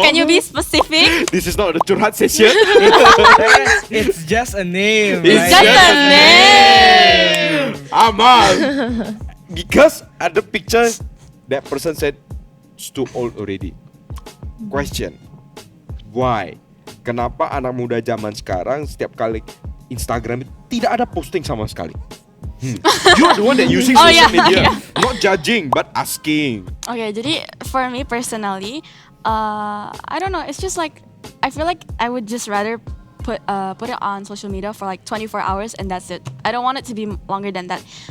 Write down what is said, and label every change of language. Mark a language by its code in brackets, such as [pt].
[en] can you be specific? This is not a curhat session. It's just a name. It's Just a name. Amal. Because at the picture, that person said it's too old already. Question, why? [id] Kenapa anak muda zaman sekarang setiap kali Instagram itu tidak ada posting sama sekali? [en] You are the one that using Oh, social yeah. media, not judging but asking. Okay, jadi for me personally, I don't know. It's just like I feel like I would just rather put it on social media for like 24 hours and that's it. I don't want it to be longer than that.